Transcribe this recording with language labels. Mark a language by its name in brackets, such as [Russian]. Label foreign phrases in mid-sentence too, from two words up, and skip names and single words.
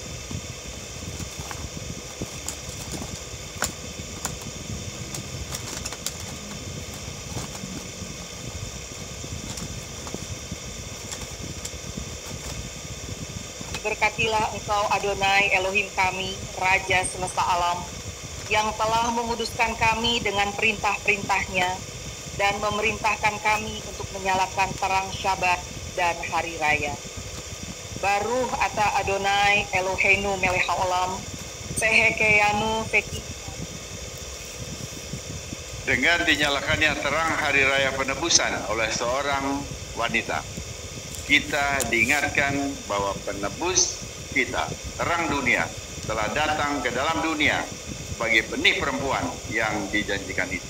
[Indonesian] Berkatilah Engkau Adonai Elohim kami, Raja semesta alam, yang telah menguduskan kami dengan perintah-perintahnya dan memerintahkan kami untuk menyalakan terang Syabat dan hari raya. [Hebrew] ברוך אתה אדוני אלוהינו מלך העולם, שהחיינו וקיימנו. [Indonesian] Dengan dinyalakannya terang hari raya penebusan oleh seorang wanita, kita diingatkan bahwa penebus kita, terang dunia, telah datang ke dalam dunia sebagai benih perempuan yang dijanjikan itu.